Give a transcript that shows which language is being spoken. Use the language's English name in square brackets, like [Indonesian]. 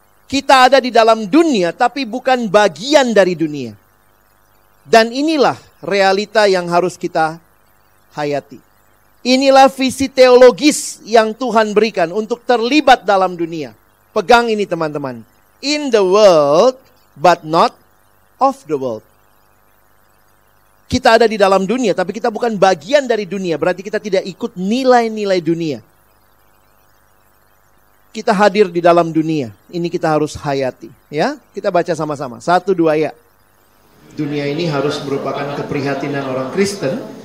[Indonesian] Kita ada di dalam dunia, tapi bukan bagian dari dunia. Dan inilah realita yang harus kita hayati. Inilah visi teologis yang Tuhan berikan untuk terlibat dalam dunia. Pegang ini teman-teman. [English] In the world, but not of the world. [Indonesian] Kita ada di dalam dunia, tapi kita bukan bagian dari dunia. Berarti kita tidak ikut nilai-nilai dunia. Kita hadir di dalam dunia. Ini kita harus hayati. Ya, kita baca sama-sama. 1, 2 ya. Dunia ini harus merupakan keprihatinan orang Kristen.